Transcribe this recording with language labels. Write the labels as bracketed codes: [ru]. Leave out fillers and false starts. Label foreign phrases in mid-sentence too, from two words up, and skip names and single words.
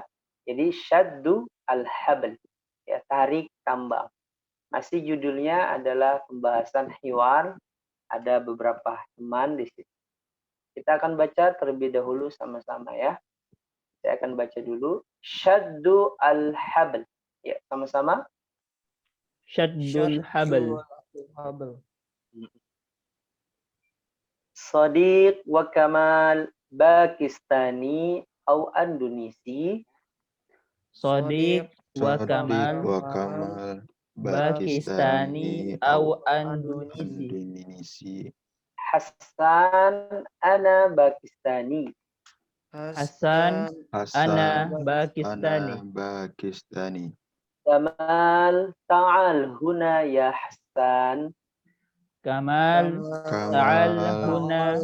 [id] Jadi [ar] شد الحبل, [id] ya tarik tambang. Masih judulnya adalah pembahasan hiwar, ada beberapa teman di situ. Kita akan baca terlebih dahulu sama-sama ya. Saya akan baca dulu [ar] شد الحبل. [id] Ya, sama-sama. [ar] شد الحبل. [id] Sadiq wa Kamal Pakistani atau Indonesi. Sadiq wa Sadiq Kamal wa Kamal Pakistani atau Indonesi. Indonesia. [ar] حسن أنا باكستاني. حسن أنا باكستاني. Pakistani. كمال تعال هنا يا حسن. كمال تعال هنا